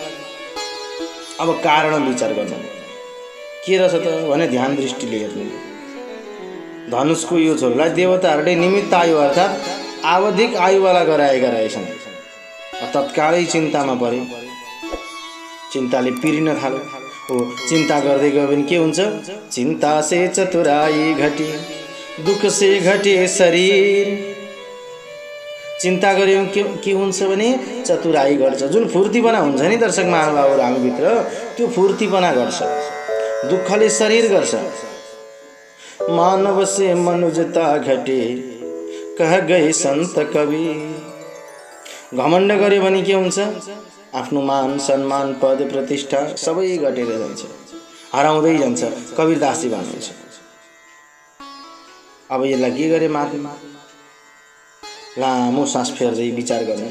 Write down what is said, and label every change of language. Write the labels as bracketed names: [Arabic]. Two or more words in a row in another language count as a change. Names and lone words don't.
[Nepali] अब कारण विचार गर्नु के रहेछ त भने ध्यान दृष्टिले हेर्नु। धनुषको यो छोरालाई देवताहरूले निमित्त आयु अर्थात् आवधिक आयुवाला गराएका रहेछन्। तत्कालै चिन्तामा परे। चिन्ताले पिरिन थाल्यो। हो चिन्ता गर्दै गयो भने के हुन्छ? [Hindi] चिन्ता से चतुराई घटी दुख से घटे शरीर। [Nepali] चिन्ता गर्यो के हुन्छ भने चतुराई घट्छ। जुन फुर्तीपना हुन्छ नि दर्शक महानुभावहरू हामीभित्र, त्यो फुर्तीपना घट्छ। दुःखले शरीर गर्छ। [Hindi] मानव से मनुजता घटे कह गए संत कवि। [Nepali] घमण्ड गर्यो भने के हुन्छ? आफ्नो मान सम्मान पद प्रतिष्ठा सबै घटेर जान्छ, हराउँदै जान्छ। कबीरदासजी भन्नुहुन्छ। अब यसलाई के गरे माथि लामो सास फेर्दै विचार गर्नु।